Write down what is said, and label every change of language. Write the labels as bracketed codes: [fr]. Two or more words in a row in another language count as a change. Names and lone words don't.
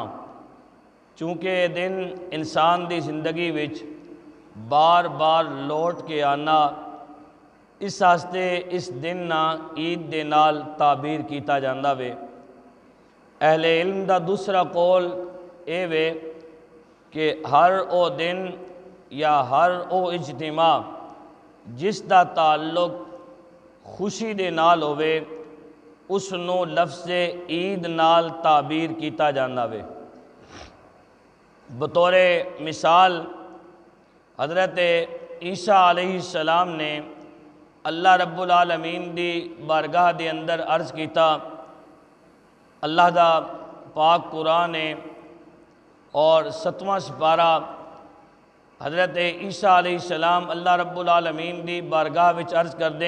[pa] چونکہ یہ دن انسان دی زندگی وچ بار بار لوٹ کے آنا، اس واسطے اس دن نا عید دے نال تعبیر کیتا جاندا وے. اہل علم دا دوسرا قول اے وے کہ ہر او دن یا ہر او اجتماع جس دا تعلق خوشی دے نال ہوئے اس نو لفظ عید نال تعبیر کیتا جاندا وے. بطور مثال حضرت عیسیٰ [ar] علیہ السلام [pa] نے [ar] اللہ رب العالمین [pa] دی بارگاہ دے اندر عرض کیتا. اللہ دا پاک قرآن ہے اور 7واں سپارہ حضرت عیسیٰ [ar] علیہ السلام اللہ رب العالمین [pa] دی بارگاہ وچ عرض کر دیں.